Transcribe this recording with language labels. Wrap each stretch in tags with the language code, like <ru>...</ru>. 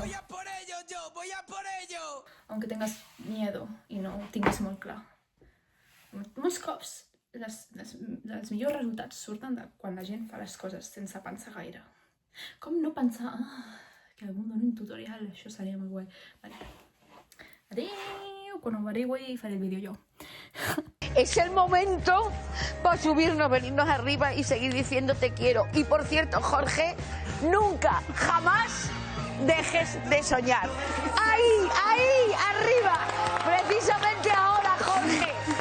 <es>Voy a por ello, yo, voy a por ello. Aunque tengas miedo</es> <ca>i no ho tinguis molt clar. Molts cops els millors resultats surten de quan la gent fa les coses sense pensar gaire. Com no pensar, que algú doni un tutorial, això seria molt guai. Vale. Adéu, quan ho averigüi faré el vídeo jo.</ca> <es>Es el momento para subirnos, venirnos arriba y seguir diciendo te quiero. Y por cierto, Jorge, nunca, jamás dejes de soñar. Ahí, ahí, arriba. Precisamente ahora, Jorge.</es>